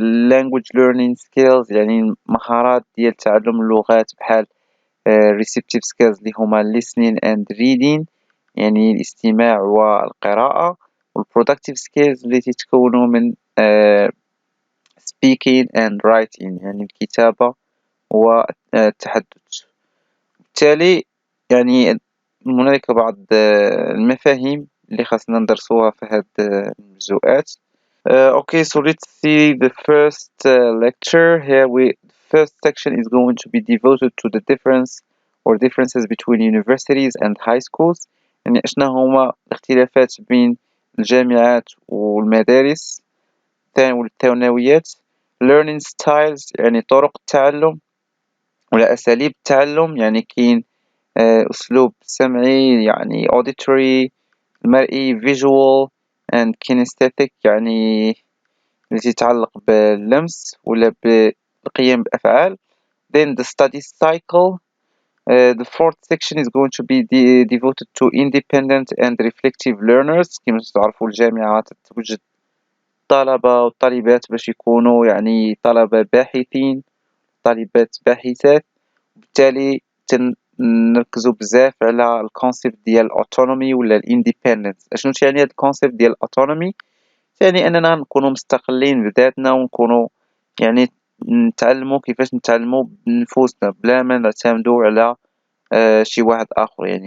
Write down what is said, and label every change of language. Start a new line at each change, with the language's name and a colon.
English: language learning skills
Arabic: يعني مهارات ديال تعلم اللغات بحال
English: receptive skills
Arabic: اللي هما
English: listening and reading
Arabic: يعني الاستماع والقراءة،
English: productive skills
Arabic: اللي تتكونوا من
English: speaking and writing
Arabic: يعني الكتابة والتحدث. بالتالي يعني هنالك بعض المفاهيم اللي خاصنا ندرسوها في هاد الجزءات.
English: Okay, so let's see the first lecture here. First section is going to be devoted to the difference or differences between universities and high schools.
Arabic: يعني شنو هما الاختلافات بين الجامعات والمدارس والثانويات.
English: learning styles
Arabic: يعني طرق التعلم ولا أساليب التعلم، يعني كاين أسلوب سمعي يعني auditory، مرئي
English: visual and kinesthetic
Arabic: يعني التي تتعلق باللمس ولا بالقيام بأفعال.
English: Then the study cycle. The fourth section is going to be devoted to independent and reflective learners.
Arabic: كما تعرفوا الجامعة توجد طلبة وطالبات باش يكونوا يعني طلبة باحثين، طالبات باحثات، وبالتالي نركزوا بزاف على الكونسيبت ديال autonomy ولا الاندبندنس. اشنو تعني هاد الكونسيبت ديال autonomy؟ يعني اننا نكونوا مستقلين بذاتنا ونكونوا يعني نتعلموا كيفاش نتعلموا بنفوسنا بلا ما نعتمدوا على شي واحد اخر.